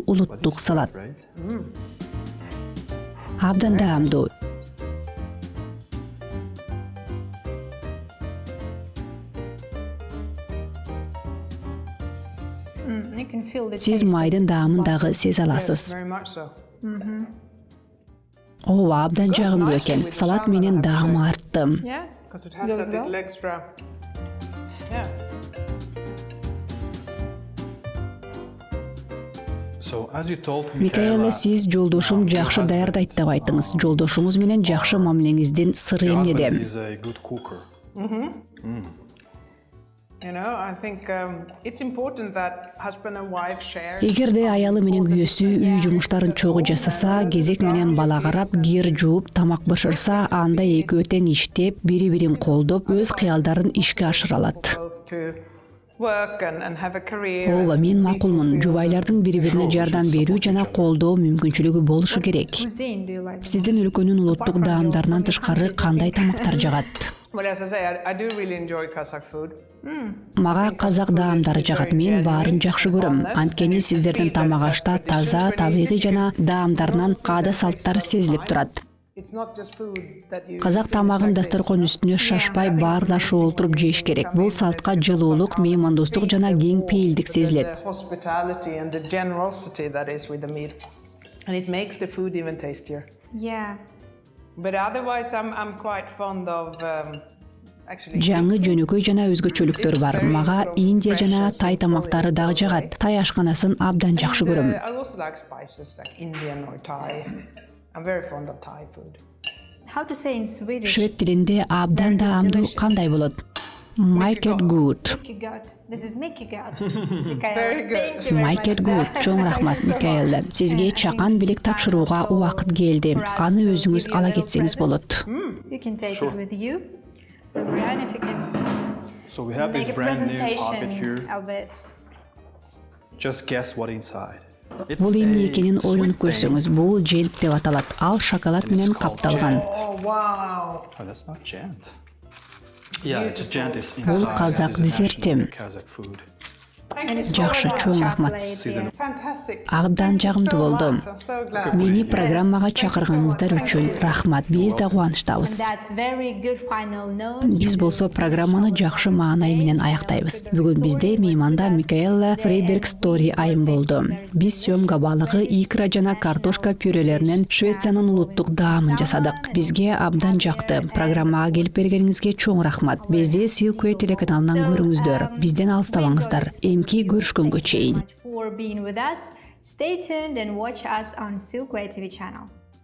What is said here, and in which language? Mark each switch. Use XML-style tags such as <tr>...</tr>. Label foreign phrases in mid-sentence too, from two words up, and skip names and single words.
<en>But</en> <ky>улуттук</ky> <en>it's</en> <ky>салат.</ky> <en>right?</en> <ky>Абдан даамдуу.</ky> <en>You can feel the</en> <ky>Сиз</ky> <en>taste of</en> <ky>майдын</ky> <en>this</en> <ky>даамын</ky> <en>butter.</en> <ky>дагы сезе</ky> <en>Yes,</en> <ky>аласыз.</ky> <en>very much so.</en> <ky>Ооба, абдан жагымдуу экен. Салат менен даамы артты.</ky> <en>Yeah. Because it has Goes that little well. extra. Yeah. So as you told</en> <ky>Микаэла, сиз жолдошум жакшы даярдайт деп айттыңыз. Жолдошуңуз менен жакшы мамилеңиздин сыры</ky> <en>your husband</en> <ky>эмнеде?</ky> <en>is a good cooker. You know, I think it's important that husband and wife share.</en> <ky>Эгерде аялы менен күйөөсү үй жумуштарын чогуу жасаса, кезек менен бала карап, кир жууп, тамак бышырса, анда экөө тең иштеп, бири-бирин колдоп, өз кыялдарын ишке ашыра алат.</ky> <en>Both to work and have a career.</en> <ky>Ооба, мен макулмун. Жубайлардын бири-бирине жардам берүү жана колдоо мүмкүнчүлүгү болушу керек.</ky> <en>Cuisine do you like?</en> <ky>Сиздин өлкөнүн улуттук даамдарынан тышкары кандай тамактар жагат?</ky> <en>Well, as I say, I do really enjoy Kazakh food.</en> <ky>Мага казак даамдары жагат. Мен баарын жакшы көрөм. Анткени сиздердин тамак ашта таза, табигый жана даамдарынан каада салттар сезилип турат.</ky> <en>It's not just food that you.</en> <ky>Казак тамагын дасторкон үстүнө шашпай баарлашып олтуруп жеш керек. Бул салтка жылуулук, меймандостук жана кең пейилдик сезилет.</ky> <en>The hospitality and the generosity that is with the meal, and it makes the food even tastier. Yeah. But otherwise, I'm quite fond of actually.</en> <ky>Жаңы жөнөкөй жана өзгөчөлүктөр бар. Мага Индия жана Тай тамактары дагы жагат. Тай ашканасын абдан жакшы көрөм.</ky> <en>I also like spices like Indian or Thai. I'm very fond of Thai food. How to say in Swedish?</en> <ky>Швед тилинде абдан даамдуу кандай болот?</ky> <en>Make it good.</en> <sv>Mickey gut.</sv> <en>This is</en> <sv>Mickey gut.</sv> <en>Very good. Thank you very Make much. it good.</en> <ky>Чоң рахмат, Микаэл. Сизге чакан билек тапшырууга убакыт келди. Аны өзүңүз ала кетсеңиз болот.</ky> <en>You can take it with you. Brian, if you can So we have make this a brand new presentation pocket here. of it. Just guess what inside. It's</en> <ky>Бул эмне</ky> <en>a</en> <ky>экенин</ky> <en>sweet</en> <ky>ойлонуп</ky> <en>thing.</en> <ky>көрсөңүз, бул жент деп аталат. Ал шоколад менен капталган.</ky> <en>Oh wow! Oh, that's not jant. Yeah, it's jant is</en> <ky>Бул</ky> <en>inside.</en> <ky>казак</ky> <en>That is a</en> <ky>десерти.</ky> <en>national Kazakh food. Thank you so</en> <ky>Жакшы,</ky> <en>much.</en> <ky>чоң рахмат.</ky> <en>Chocolate, Fantastic.</en> <ky>Абдан</ky> <en>Thank you</en> <ky>жагымдуу</ky> <en>so</en> <ky>болду.</ky> <en>much. I'm so glad.</en> <ky>Мени программага чакырганыңыздар үчүн рахмат. Биз да</ky> <en>And</en> <ky>кубанычтабыз.</ky> <en>that's very good final note.</en> <ky>Биз болсо программаны жакшы маанай менен аяктайбыз. Бүгүн бизде мейманда Микаэла Фрейберг Story айым болду. Биз съемка балыгы, икра жана картошка пюрелеринен Швециянын улуттук даамын жасадык. Бизге абдан жакты. Программага келип бергениңизге чоң рахмат. Бизди Silkway телеканалынан көрүңүздөр. Бизден алыстабаңыздар. Эмки көрүшкөнгө чейин.</ky> <en>For being with us. Stay tuned and watch us on Silkway TV channel.</en>